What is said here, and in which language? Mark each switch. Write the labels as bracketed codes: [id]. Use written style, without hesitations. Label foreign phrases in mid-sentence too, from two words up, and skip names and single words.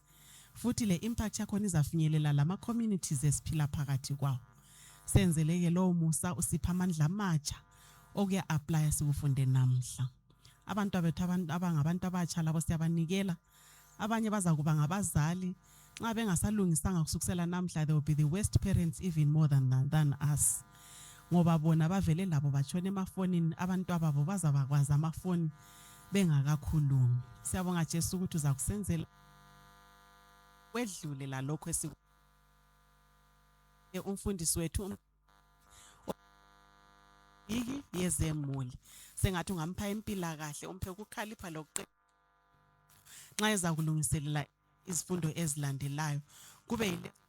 [nd] Futhi le impact yakho izafinyelela lama communities esiphila phakathi kwawo. Senzeleke lo musa usipha amandla amatsha okuya apply sikufunde namhla. Abantu bethu abangabantu abatsha labo siyabanikela. Abanye baza kuba ngabazali nxa bengasalungisanga kusukisela namhla, [en] they will be the worst parents even more than us. [nd] Ngoba bona bavele labo batshona emafonini, abantu ababo bazabakwazi amafoni bengakakhulumi. Siyabonga Jesu ukuthi uza kusenzela wedlule la lokho umfundisi wethu iki yezemuli sengathi ungampha impila kahle umphe ukukhalipha lokuqeda nxa eza kulungiselela izifundo ezilandelayo kube